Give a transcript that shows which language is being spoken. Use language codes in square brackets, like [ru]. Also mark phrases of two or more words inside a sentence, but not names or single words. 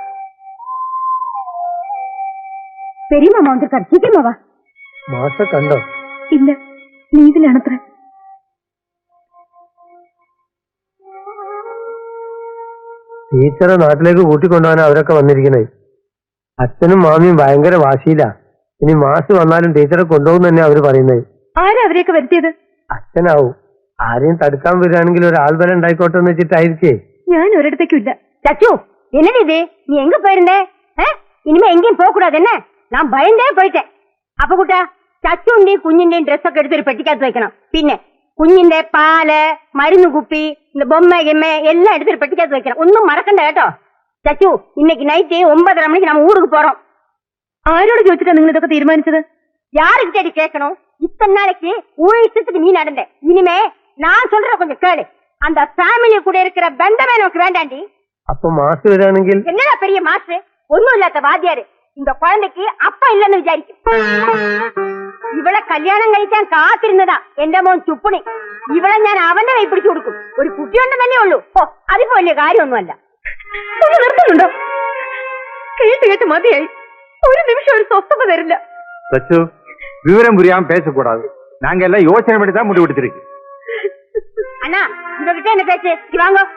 [ta] பெரிய மாமா வந்திருக்காரு, சீக்கிரமா வா. [ml] മാഷ കണ്ടോ? ഇല്ല, ലീവിലാണത്ര. ടീച്ചറെ നാട്ടിലേക്ക് കൂട്ടിക്കൊണ്ടുപോകാൻ അവരൊക്കെ വന്നിരിക്കുന്നത്. അച്ഛനും മാമിയും ഭയങ്കര വാശിയില്ല. ഇനി മാഷ് വന്നാലും ടീച്ചറെ കൊണ്ടുപോകും തന്നെ അവര് പറയുന്നത്. ആരാ അവരെയൊക്കെ വരുത്തിയത്? അച്ഛനാവും. ആരെയും തടുക്കാൻ വരികയാണെങ്കിൽ ഒരു ബലം ഉണ്ടായിക്കോട്ടെ എന്ന് വെച്ചിട്ടായിരിക്കേ. ഞാൻ ഒരിടത്തേക്കും ഇല്ല. [ta] சச்சு, என்னது இது? நீ எங்க போயிருந்த? இனிமே எங்கேயும் போக கூடாது என்ன? நான் பயந்தே போயிட்டேன். [ml] അപ്പൊ കുട്ടാ, ചച്ചുണ്ടിയും കുഞ്ഞിന്റെയും ഡ്രസ്സൊക്കെ എടുത്തൊരു പെട്ടിക്കകത്ത് വെക്കണം. പിന്നെ കുഞ്ഞിന്റെ പാല്, മരുന്ന് കുപ്പി, ബൊമ്മ ഗെമ്മ എല്ലാം എടുത്തൊരു പെട്ടിക്കകത്ത് വെക്കണം. ഒന്നും മറക്കണ്ട കേട്ടോ. ചച്ചു, [ta] இன்னைக்கு நைட்டு 9:30 மணிக்கு நம்ம ஊருக்கு போறோம். [ml] ആരോട് ചോദിച്ചിട്ടാ നിങ്ങൾ ഇതൊക്കെ തീരുമാനിച്ചത്? [ta] யாருக்கிட்ட கேட்கணும்? இத்தனை நாளைக்கு உன் இஷ்டத்துக்கு நீ நடந்த. இனிமே நான் சொல்ற கொஞ்சம் கேளு. அந்த ஃபேமிலி கூட இருக்கிற பந்தமே நமக்கு வேண்டாண்டி. [ml] അപ്പൊ മാഷ് വരികയാണെങ്കിൽ [ta] என்னடா பெரிய மாஸ்டர், ஒண்ணும் இல்லாத வாத்தியாரு இந்த குழந்தைக்கு அப்பா இல்லன்னு விசாரிக்கும். [ml] ഇവളെ കല്യാണം കഴിക്കാൻ കാത്തിരുന്നതാ എന്റെ മോൻ ചുപ്പണി. ഇവളെ ഞാൻ അവന്റെ കൈ പിടിച്ചു കൊടുക്കും. ഒരു കുട്ടിയുണ്ടെന്നല്ലേ ഉള്ളൂ. ഓ, അതിപ്പോ വലിയ കാര്യമൊന്നുമല്ല. നിർത്തുന്നുണ്ടോ? കേട്ട് കേട്ട് മതിയായി. ഒരു നിമിഷം ഒരു സ്വസ്ഥത തരില്ല. [ta] சச்சு, விவரம் புரியாம பேசக்கூடாது. நாங்க எல்லாம் யோசனை பண்ணி தான் முடிவெடுத்திருக்கு. அண்ணா, உங்ககிட்ட என்ன பேச்சு? வாங்க.